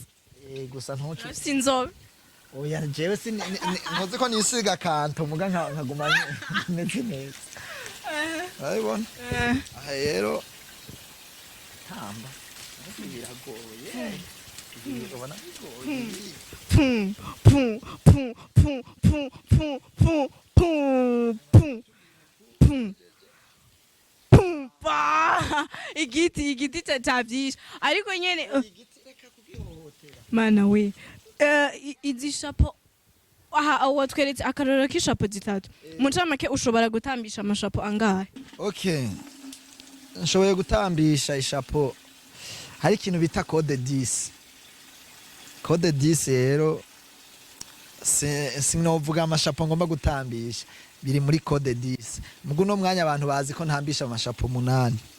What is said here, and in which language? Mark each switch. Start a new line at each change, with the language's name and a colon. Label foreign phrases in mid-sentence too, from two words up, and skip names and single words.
Rundi: gusa ntucu sinzobe oya jewe ntuzi ko nisiga kanto muga nkaguma meze neza urabona aha rero tamba biragoye ubona bigoye pum pum pum pum pum pum pum pum pum pum pum pa igiti cyavyisha ariko nyene mana we izi shapo aha watweretse akaroro k'ishapo zitatu mu ncamake ushobora gutambisha amashapo angahe okay nshoboye gutambisha ishapo hari ikintu bita code 10 code 10 rero sinovuga amashapo ngomba gutambisha biri muri code 10 mugu no mwanya abantu bazi ko ntambisha amashapo 8